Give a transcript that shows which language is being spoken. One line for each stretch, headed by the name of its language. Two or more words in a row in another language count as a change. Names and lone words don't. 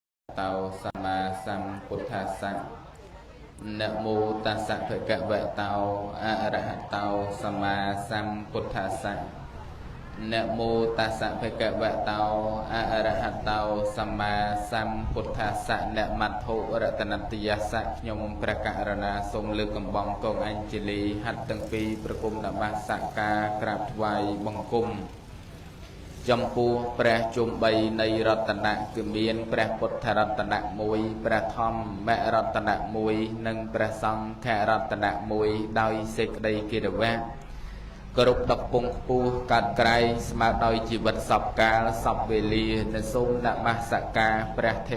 Pali: tàu sama sam puthasa namo tassa bhagavato arahato sama sam puthasa namo tassa bhagavato arahato sama sam puthasa namatho ratanatiyasa
Khmer: ខ្ញុំព្រះករុណាសូម លើកកំបងកងអញ្ជលីហាត់ទាំងពីរប្រគំនមស្ការក្រាបថ្វាយបង្គំចំពោះព្រះជុំ3នៃរតនៈគឺមានព្រះពុទ្ធរតនៈ1ព្រះធម្មរតនៈ1និងព្រះសង្ឃរតនៈ1ដោយសេចក្តីគិរវៈគ្រប់ដកពងខ្ពស់កាត់ក្រៃស្មើដោយជីវិតសពកាលសពវេលានៅសូមនមស្ការព្រះថេ